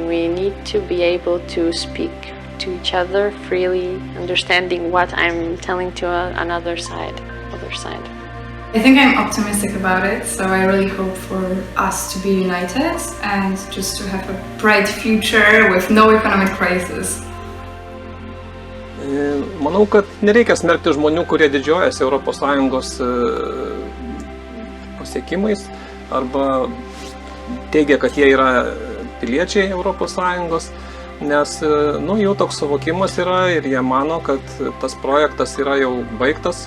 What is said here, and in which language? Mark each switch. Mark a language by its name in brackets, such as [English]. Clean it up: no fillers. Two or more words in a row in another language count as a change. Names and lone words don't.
[English] We need to be able to speak to each other freely, understanding what I'm telling to another side. I think I'm optimistic about it, so I really hope for us to be united and just to have a bright future with no economic crisis. [Lithuanian] Manau, kad nereikia smerkti žmonių, kurie didžiuojasi ES pasiekimais arba teigia, kad jie yra piliečiai ES, nes jų toks suvokimas yra ir jie mano, kad tas projektas yra jau baigtas.